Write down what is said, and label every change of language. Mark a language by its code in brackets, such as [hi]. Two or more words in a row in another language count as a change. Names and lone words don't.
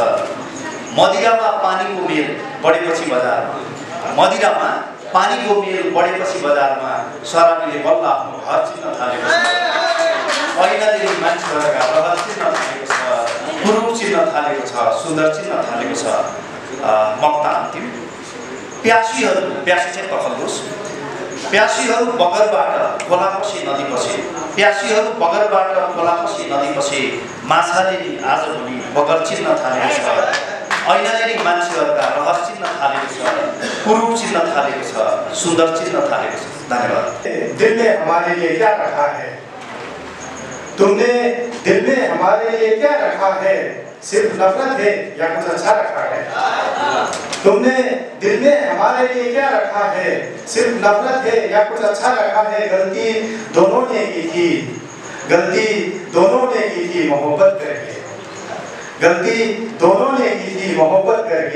[ne] मदिरामा पानीको मेल बढेपछि बजारमा, मदिरामा पानीको मेल बढेपछि बजारमा सराबीले बल्ल आफ्नो घर चिन्न थालेको छ। ऐनाले नि मान्छेहरुका रहर चिन्न थालेको छ, कुरुम चिन्न थालेको छ, सुन्दर चिन्न थालेको छ। मक्ता अन्तिम। प्यासीहरू, प्यासी चाहिँ तखल्लोस्। प्यासीहरू बगरबाट खोलापछि नदीपछि, प्यासीहरू बगरबाट खोलापछि नदीपछि माछाले नि आजभोलि बगर चिन्न थालेको छ। ऐनाले नि मान्छेहरुका रहर चिन्न थालेको छ, कुरुम चिन्न थालेको छ, सुन्दर चिन्न थालेको छ। धन्यवाद। [hi] दिल में हमारे लिए क्या रखा है? तुमने दिल में हमारे लिए क्या रखा है? सिर्फ नफरत है या कुछ अच्छा रखा है? तुमने दिल में हमारे लिए क्या रखा है? सिर्फ नफरत है या कुछ अच्छा रखा है? गलती दोनों ने की थी, गलती दोनों ने की थी मोहब्बत करके, गलती दोनों ने की थी मोहब्बत करके।